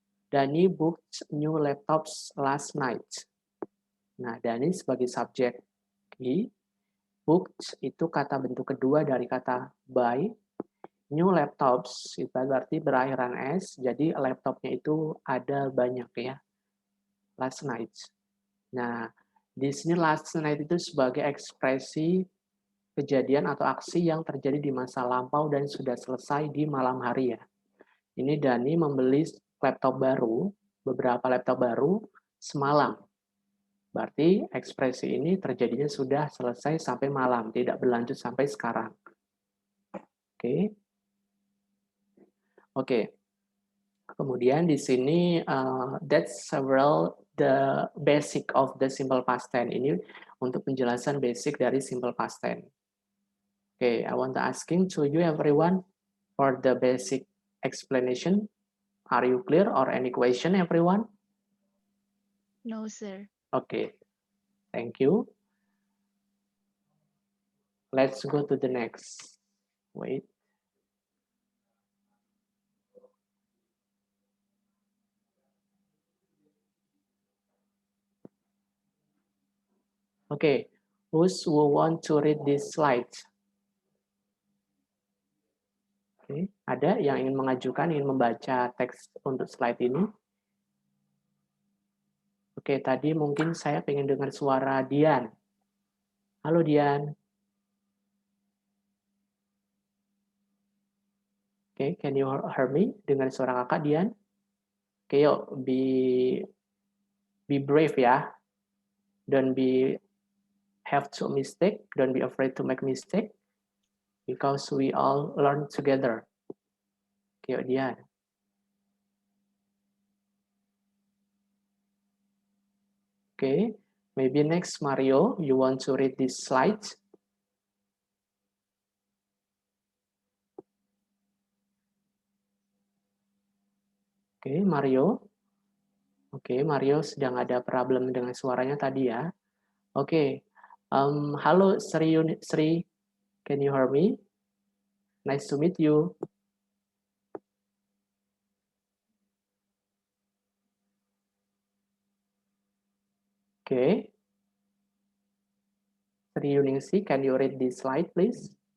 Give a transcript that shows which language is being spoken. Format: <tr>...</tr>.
<en>Dani booked new laptops last night.</en> <id>Nah, Dani sebagai subjek key, booked itu kata bentuk kedua dari kata buy.</id> <en>New laptops</en> <id>itu berarti berakhiran S, jadi laptopnya itu ada banyak ya.</id> <en>Last night.</en> <id>Nah, di sini last night itu sebagai ekspresi kejadian atau aksi yang terjadi di masa lampau dan sudah selesai di malam hari ya. Ini Dani membeli laptop baru, beberapa laptop baru semalam. Berarti ekspresi ini terjadinya sudah selesai sampai malam, tidak berlanjut sampai sekarang. Oke. Oke. Kemudian di sini</id> <en>that's several the basic of the simple past tense.</en> <id>Ini untuk penjelasan basic dari simple past tense.</id> <en>Okay, I want to asking to you everyone for the basic explanation. Are you clear or any question everyone? No, sir. Okay, thank you. Let's go to the next. Wait. Okay, who want to read this slide?</en> <id>Oke, ada yang ingin mengajukan, ingin membaca teks untuk slide ini? Oke, tadi mungkin saya pengen dengar suara Dian. Halo Dian. Oke,</id> <en>can you hear me?</en> <id>Dengar suara kakak Dian? Oke, yuk,</id> <en>be brave</en> <id>ya.</id> <en>Don't be have to mistake, don't be afraid to make mistake, because we all learn together.</en> <id>Oke, yuk Dian.</id> <en>Okay, maybe next Mario, you want to read this slide? Okay, Mario.</en> <id>Oke, Mario sedang ada problem dengan suaranya tadi ya.</id> <en>Oke, halo Sri, can you hear me? Nice to meet you. Oke, Sri Yuningsi, can you read this slide, please?</en>